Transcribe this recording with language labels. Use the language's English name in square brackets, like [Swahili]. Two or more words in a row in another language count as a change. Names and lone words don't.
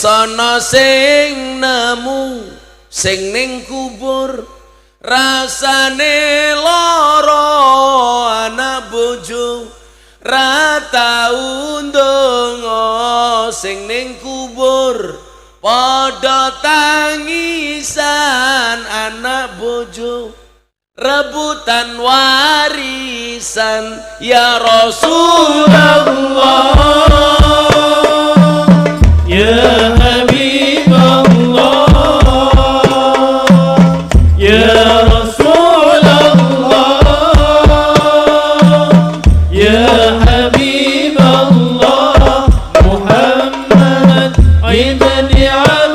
[Javanese] ana sing nemu sing ning kubur rasane lara anak bojo ra tau ndonga sing ning kubur padha tangisan anak bojo rebutan warisan [Arabic] يا رسول الله يا حبيب الله يا رسول الله يا حبيب الله محمد بن علي.